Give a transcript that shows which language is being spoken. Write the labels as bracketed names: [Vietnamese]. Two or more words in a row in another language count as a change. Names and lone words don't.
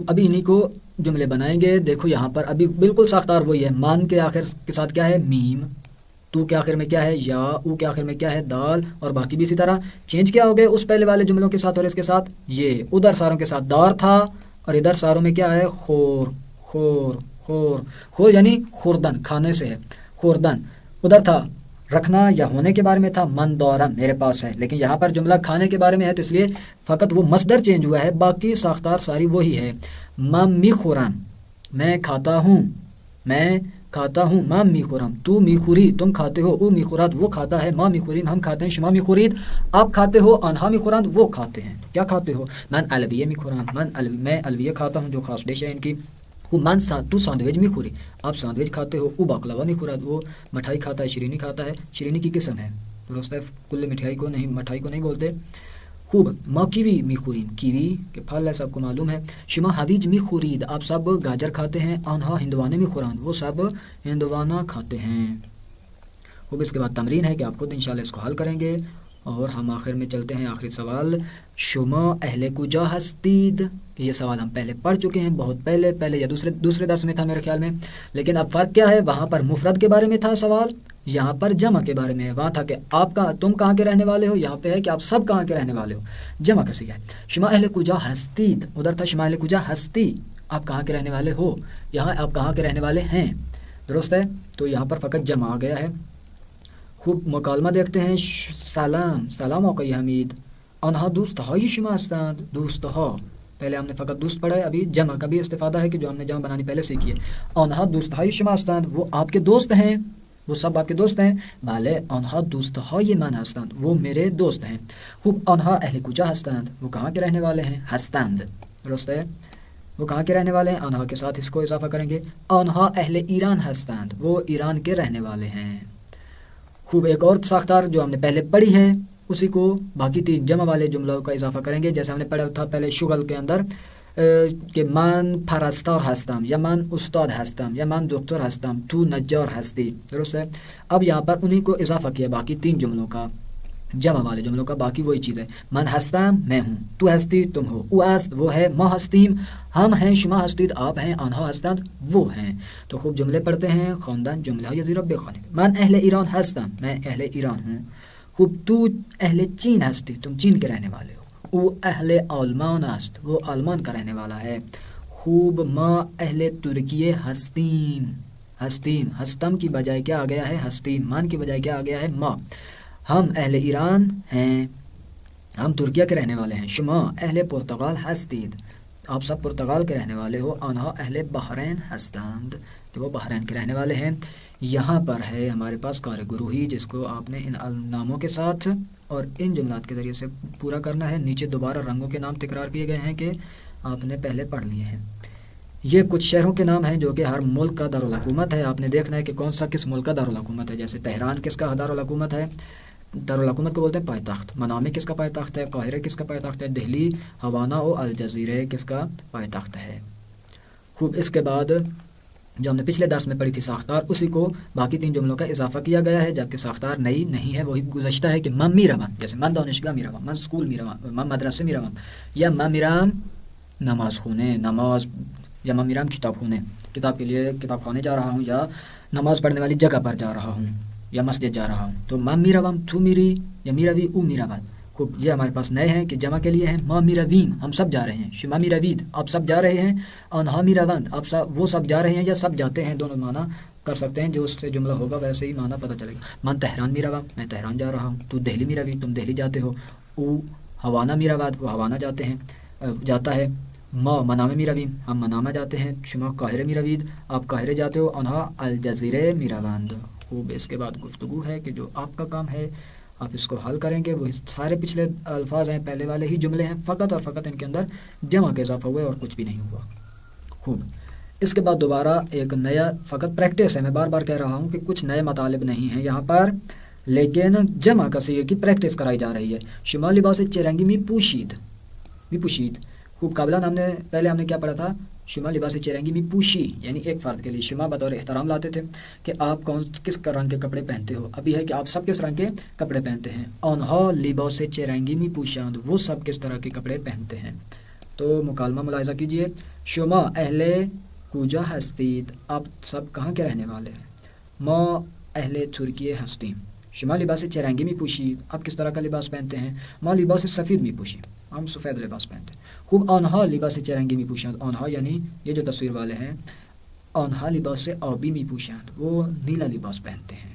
[Urdu] ابھی انہی کو جملے بنائیں گے. دیکھو یہاں پر ابھی بالکل ساختار وہی ہے. مان کے آخر کے ساتھ کیا ہے؟ میم. تو کے آخر میں کیا ہے یا، او کے آخر میں کیا ہے دال، اور باقی بھی اسی طرح چینج کیا ہو گئے اس پہلے والے جملوں کے ساتھ اور اس کے ساتھ. یہ ادھر ساروں کے ساتھ دار تھا اور ادھر ساروں میں کیا ہے خور. [Persian] خور خور خور یعنی خوردن، [Urdu] کھانے سے ہے خوردن. ادھر تھا رکھنا یا ہونے کے بارے میں تھا، [Persian] من دورہ [Urdu] میرے پاس ہے، لیکن یہاں پر جملہ کھانے کے بارے میں ہے تو اس لیے فقط وہ مصدر چینج ہوا ہے، باقی ساختار ساری وہی ہے. [Persian] مم می خورم [Urdu] میں کھاتا ہوں، میں کھاتا ہوں. [Persian] مم می خورم تو می خوری [Urdu] تم کھاتے ہو، [Persian] او می خورد [Urdu] وہ کھاتا ہے، [Persian] ما می خوریم [Urdu] ہم کھاتے ہیں، [Persian] شما می خورید [Urdu] آپ کھاتے ہو، [Persian] آنہا می خورند [Urdu] وہ کھاتے ہیں. کیا کھاتے ہو؟ [Persian] من الویہ می خورم [Urdu] میں الویہ کھاتا ہوں جو خاص ڈش ہے ان کی. [Persian] من تو سینڈوچ می خوری [Urdu] آپ سینڈوچ کھاتے ہو. [Persian] او باقلاوا می خورد [Urdu] وہ مٹھائی کھاتا ہے، شیرینی کھاتا ہے، شیرینی کی قسم ہے درست ہے، کل مٹھائی کو نہیں، مٹھائی کو نہیں بولتے. [Persian] خوب ما کیوی می خوریم [Urdu] کیوی کے پھل ہے سب کو معلوم ہے. [Persian] شما حویج می خورید [Urdu] آپ سب گاجر کھاتے ہیں، [Persian] آنہا ہندوانے می خورند [Urdu] وہ سب ہندوانا کھاتے ہیں. خوب اس کے بعد تمرین ہے کہ آپ خود انشاءاللہ اس کو حل کریں گے اور ہم آخر میں چلتے ہیں. آخری سوال [Persian] شما اہل کجا ہستید. [Urdu] یہ سوال ہم پہلے پڑھ چکے ہیں بہت پہلے یا دوسرے درس میں تھا میرے خیال میں، لیکن اب فرق کیا ہے، وہاں پر مفرد کے بارے میں تھا سوال، یہاں پر جمع کے بارے میں. وہاں تھا کہ تم کہاں کے رہنے والے ہو، یہاں پہ ہے کہ آپ سب کہاں کے رہنے والے ہو. جمع کسی ہے [Persian] شما اہل کجا ہستید، [Urdu] ادھر تھا [Persian] شما اہل کجا ہستی [Urdu] آپ کہاں کے رہنے والے ہو، یہاں آپ کہاں کے رہنے والے ہیں درست ہے. تو یہاں پر فقط جمع آ گیا ہے. خوب مکالمہ دیکھتے ہیں. [Persian] سلام سلام آقای حمید آنها دوستهای شما هستند. [Urdu] دوستها پہلے ہم نے فقط دوست پڑھا ہے، ابھی جمع کا بھی استفادہ ہے کہ جو ہم نے جمع بنانی پہلے سیکھی ہے. [Persian] آنها دوستهای شما هستند [Urdu] وہ آپ کے دوست ہیں، وہ سب آپ کے دوست ہیں. [Persian] بله آنها دوستهای من هستند [Urdu] وہ میرے دوست ہیں. [Persian] خوب آنها اهل کجا هستند [Urdu] وہ کہاں کے رہنے والے ہیں، هستند درست ہے، وہ کہاں کے رہنے والے ہیں. آنها کے ساتھ اس کو اضافہ کریں گے. [Persian] آنها اهل ایران هستند [Urdu] وہ ایران کے رہنے والے ہیں. خوب ایک اور ساختار جو ہم نے پہلے پڑھی ہے اسی کو باقی تین جمع والے جملوں کا اضافہ کریں گے. جیسے ہم نے پڑھا تھا پہلے شغل کے اندر کہ [Persian] من پرستار ہستم [Urdu] یا [Persian] من استاد ہستم [Urdu] یا [Persian] من دکتر ہستم تو نجار ہستی [Urdu] درست ہے. اب یہاں پر انہیں کو اضافہ کیا باقی تین جملوں کا، جمع والے جملوں کا، باقی وہی چیز ہے. [Persian] من ہستم [Urdu] میں ہوں، [Persian] تو ہستی [Urdu] تم ہو، [Persian] او است [Urdu] وہ ہے، [Persian] ما ہستیم [Urdu] ہم ہیں، [Persian] شما ہستید [Urdu] آپ ہیں، [Persian] آنها ہستند [Urdu] وہ ہیں. تو خوب جملے پڑھتے ہیں. [Persian] خواندن جملہ های زیر بخوانید. من اہل ایران ہستم [Urdu] میں اہل ایران ہوں. [Persian] خوب تو اہل چین ہستی [Urdu] تم چین کے رہنے والے ہو. [Persian] او اہل آلمان است [Urdu] وہ آلمان کا رہنے والا ہے. [Persian] خوب ما اہل ترکیے ہستیم. [Urdu] ہستیم ہستم کی بجائے کیا آ گیا ہے، ہستیم. من کی بجائے کیا آ گیا ہے، ما. ہم اہل ایران ہیں، ہم ترکیہ کے رہنے والے ہیں. [Persian] شما اہل پرتغال ہستید [Urdu] آپ سب پرتغال کے رہنے والے ہو. [Persian] آنها اہل بحرین ہستند [Urdu] کہ وہ بحرین کے رہنے والے ہیں. یہاں پر ہے ہمارے پاس کار گروہی جس کو آپ نے ان ناموں کے ساتھ اور ان جملات کے ذریعے سے پورا کرنا ہے. نیچے دوبارہ رنگوں کے نام تکرار کیے گئے ہیں کہ آپ نے پہلے پڑھ لیے ہیں. یہ کچھ شہروں کے نام ہیں جو کہ ہر ملک کا دارالحکومت ہے. آپ نے دیکھنا ہے کہ کون سا کس ملک کا دارالحکومت ہے. جیسے تہران کس کا دارالحکومت ہے، دارالحکومت کو بولتے ہیں [Persian] پائے تخت. [Urdu] منامے کس کا [Persian] پائے تخت [Urdu] ہے، قاہرہ کس کا [Persian] پائے تخت [Urdu] ہے. دہلی ہوانا و الجزیرہ کس کا [Persian] پائے تخت [Urdu] ہے. خوب اس کے بعد جو ہم نے پچھلے درس میں پڑھی تھی ساختار، اسی کو باقی تین جملوں کا اضافہ کیا گیا ہے، جبکہ ساختار نئی نہیں ہے، وہی گزشتہ ہے کہ [Persian] من میروم، [Urdu] جیسے [Persian] من دانشگاہ میروم، من اسکول میروم، من مدرسه میروم، [Urdu] یا [Persian] من میرم نماز خونه، [Urdu] نماز، یا [Persian] من میرم کتاب خونه، [Urdu] کتاب کے لیے کتاب خانے جا رہا ہوں، یا نماز پڑھنے والی جگہ پر جا رہا ہوں یا مسجد جا رہا ہوں. [Persian] تو من میروم تو میری یا میروی او میرود. [Urdu] خوب یہ ہمارے پاس نئے ہیں کہ جمع کے لیے ہیں. [Persian] ما میرویم [Urdu] ہم سب جا رہے ہیں، [Persian] شما میروید [Urdu] آپ سب جا رہے ہیں، [Persian] آنها میروند [Urdu] آپ سب وہ سب جا رہے ہیں یا سب جاتے ہیں. دونوں معنی کر سکتے ہیں، جو اس سے جملہ ہوگا ویسے ہی معنی پتہ چلے گا. [Persian] من تہران میروم [Urdu] میں تہران جا رہا ہوں. [Persian] تو دہلی میروی [Urdu] تم دہلی جاتے ہو. [Persian] او ہوانا میرود [Urdu] وہ ہوانا جاتے ہیں جاتا ہے. [Persian] ما منامه میرویم [Urdu] ہم منامه جاتے ہیں. [Persian] شما قاہرہ میروید [Urdu] آپ قاہرہ جاتے ہو. [Persian] آنها الجزیرہ میروند. [Urdu] خوب اس کے بعد گفتگو ہے کہ جو آپ کا کام ہے آپ اس کو حل کریں گے. وہ سارے پچھلے الفاظ ہیں، پہلے والے ہی جملے ہیں، فقط اور فقط ان کے اندر جمع کا اضافہ ہوا ہے اور کچھ بھی نہیں ہوا. خوب اس کے بعد دوبارہ ایک نیا فقط پریکٹس ہے. میں بار بار کہہ رہا ہوں کہ کچھ نئے مطالب نہیں ہیں یہاں پر، لیکن جمع کا صیغے کی پریکٹس کرائی جا رہی ہے. [Persian] شما لباس چرنگی می پوشید، می پوشید. [Urdu] خوب قبلا پہلے ہم نے کیا پڑھا تھا، [Persian] شما لباس چرنگی می پوشی، [Urdu] یعنی ایک فرد کے لیے شما بطور احترام لاتے تھے کہ آپ کس رنگ کے کپڑے پہنتے ہو. ابھی ہے کہ آپ سب کس رنگ کے کپڑے پہنتے ہیں. [Persian] آنها لباس چرنگی می پوشند [Urdu] وہ سب کس طرح کے کپڑے پہنتے ہیں. تو مکالمہ ملاحظہ کیجئے. [Persian] شما اہل کجا ہستید [Urdu] آپ سب کہاں کے رہنے والے ہیں. [Persian] ما اہل ترکیه هستیم. شما لباس چه رنگی می پوشید؟ [Urdu] آپ کس طرح کا لباس پہنتے ہیں؟ [Persian] ما لباس سفید می پوشیم. [Urdu] ہم سفید لباس پہنتے ہیں. [Persian] خوب آنها لباس چه رنگی می پوشند؟ [Urdu] آنها یعنی یہ جو تصویر والے ہیں، [Persian] آنها لباس آبی می پوشند، [Urdu] وہ نیلا لباس پہنتے ہیں.